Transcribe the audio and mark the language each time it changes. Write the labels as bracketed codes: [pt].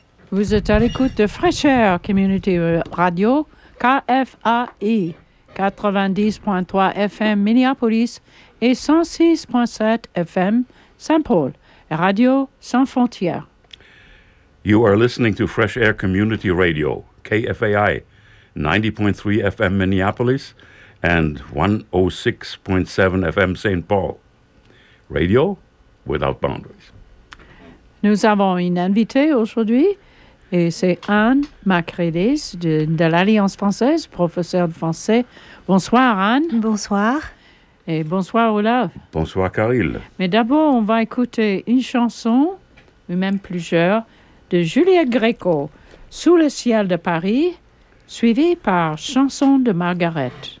[fr] Vous êtes à l'écoute de Fresh Air Community Radio, KFAI, 90.3 FM Minneapolis et 106.7 FM Saint-Paul, Radio Sans Frontières. [en] You are listening to Fresh Air Community Radio, KFAI, 90.3 FM Minneapolis and 106.7 FM Saint Paul. Radio without boundaries. [fr] Nous avons une invitée aujourd'hui et c'est Anne Macrelis de l'Alliance française, professeure de français. Bonsoir Anne. Bonsoir. Et bonsoir Olaf. Bonsoir Caril. Mais d'abord, on va écouter une chanson, ou même plusieurs, de Juliette Gréco, Sous le ciel de Paris, suivi par Chanson de Margaret.